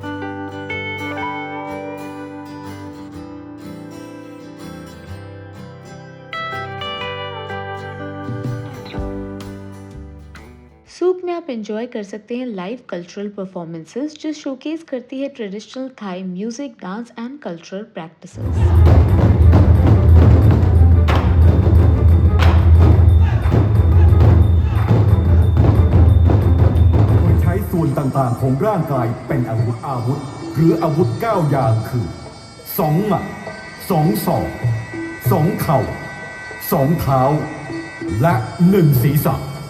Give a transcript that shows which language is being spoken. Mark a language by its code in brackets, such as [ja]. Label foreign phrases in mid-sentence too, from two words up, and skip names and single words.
[hi] सूक में आप एंजॉय कर सकते हैं [en] live cultural performances [hi] जो शोकेस करती है [en] traditional Thai music, dance and cultural practices. [th] ใช้ส่วนต่างๆของร่างกายเป็นอาวุธหรืออาวุธ9อย่างคือ2หมัด2ศอก2เข่า2เท้าและ1ศีรษะ